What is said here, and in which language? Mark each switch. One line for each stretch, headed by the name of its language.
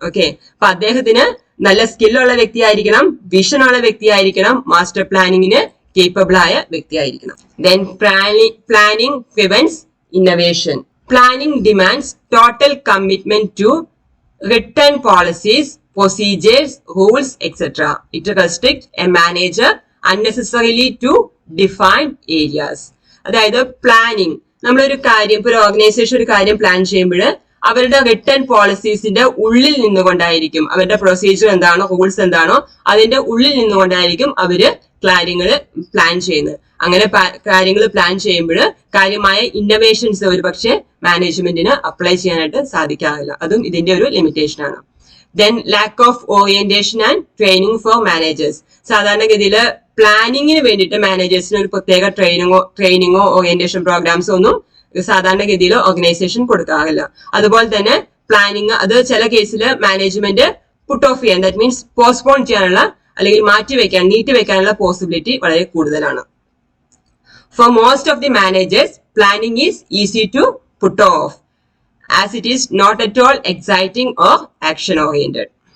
Malayalam: Okay, അപ്പൊ അദ്ദേഹത്തിന് നല്ല സ്കില്ലുള്ള വ്യക്തിയായിരിക്കണം, വിഷൻ ഉള്ള വ്യക്തിയായിരിക്കണം, മാസ്റ്റർ പ്ലാനിങ്ങിന് കേപ്പബിൾ ആയ വ്യക്തിയായിരിക്കണം.
English: Then planning prevents innovation. Planning demands total commitment to written policies, procedures, rules, etc. It restricts a manager unnecessarily to defined areas.
Malayalam: അതായത് planning, നമ്മളൊരു കാര്യം, ഇപ്പോൾ ഒരു ഓർഗനൈസേഷൻ ഒരു കാര്യം പ്ലാൻ ചെയ്യുമ്പോൾ അവരുടെ റിട്ടേൺ പോളിസീസിന്റെ ഉള്ളിൽ നിന്നുകൊണ്ടായിരിക്കും, അവരുടെ പ്രൊസീജിയർ എന്താണോ, റൂൾസ് എന്താണോ, അതിന്റെ ഉള്ളിൽ നിന്നുകൊണ്ടായിരിക്കും അവര് കാര്യങ്ങൾ പ്ലാൻ ചെയ്യുന്നത്. അങ്ങനെ കാര്യങ്ങൾ പ്ലാൻ ചെയ്യുമ്പോൾ കാര്യമായ ഇന്നോവേഷൻസ് ഒരു പക്ഷേ മാനേജ്മെന്റിന് അപ്ലൈ ചെയ്യാനായിട്ട് സാധിക്കാറില്ല. അതും ഇതിന്റെ ഒരു ലിമിറ്റേഷൻ ആണ്.
English: Then lack of orientation and training for managers.
Malayalam: സാധാരണഗതിയിൽ പ്ലാനിങ്ങിന് വേണ്ടിയിട്ട് മാനേജേഴ്സിന് ഒരു പ്രത്യേക ട്രെയിനിങ്ങോ ഓറിയന്റേഷൻ പ്രോഗ്രാംസോ ഒന്നും സാധാരണഗതിയിൽ ഓർഗനൈസേഷൻ കൊടുക്കാറില്ല. അതുപോലെ തന്നെ പ്ലാനിങ് അത് ചില കേസിൽ മാനേജ്മെന്റ് പുട്ട് ഓഫ് ചെയ്യാൻ,
English: that means
Malayalam: പോസ്റ്റ്പോൺ ചെയ്യാനുള്ള അല്ലെങ്കിൽ നീട്ടിവെക്കാനുള്ള പോസിബിലിറ്റി വളരെ കൂടുതലാണ്.
English: For most of the managers, planning is easy to put off as it is not at all exciting or action oriented.